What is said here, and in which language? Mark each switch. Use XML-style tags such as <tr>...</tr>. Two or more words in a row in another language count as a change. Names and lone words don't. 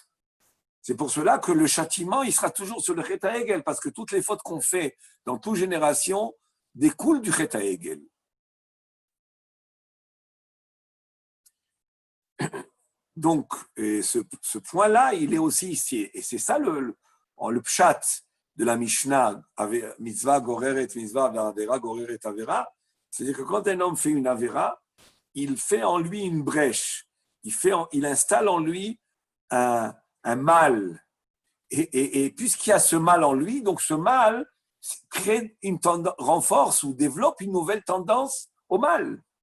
<fr>C'est pour cela que le châtiment, il sera toujours sur le</fr> <he>חטא העגל,</he> <fr>parce que toutes les fautes qu'on fait dans toute génération découlent du</fr> <he>חטא העגל.</he> <fr>Donc, ce point-là, il est aussi ici. Et c'est ça le pshat de la Mishnah,</fr> <he>מצווה גוררת מצווה עבירה גוררת עבירה.</he> <fr>C'est-à-dire que quand un homme fait une avera, il fait en lui une brèche. Il installe en lui un mal. Et puisqu'il y a ce mal en lui, donc ce mal renforce ou développe une nouvelle tendance au mal.</fr>